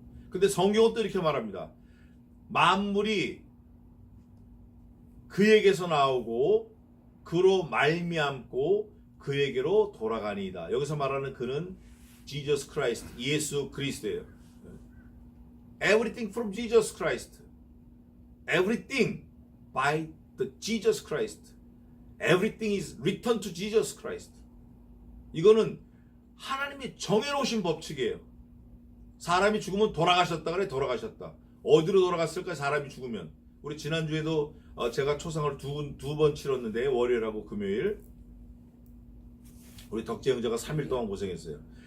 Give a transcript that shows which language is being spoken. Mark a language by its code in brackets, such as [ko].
[ko] 근데 성경은 또 이렇게 말합니다. 만물이 그에게서 나오고 그로 말미암고 그에게로 돌아가니이다. 여기서 말하는 그는 Jesus Christ, 예수 그리스도예요. [en] Everything from Jesus Christ. Everything by the Jesus Christ. Everything is returned to Jesus Christ. [ko] 이거는 하나님이 정해놓으신 법칙이에요. 사람이 죽으면 돌아가셨다 그래. 돌아가셨다. 어디로 돌아갔을까? 사람이 죽으면 우리 지난주에도 제가 초상을 두 번 치렀는데 월요일하고 금요일 우리 덕재 형제가 3일 동안 고생했어요.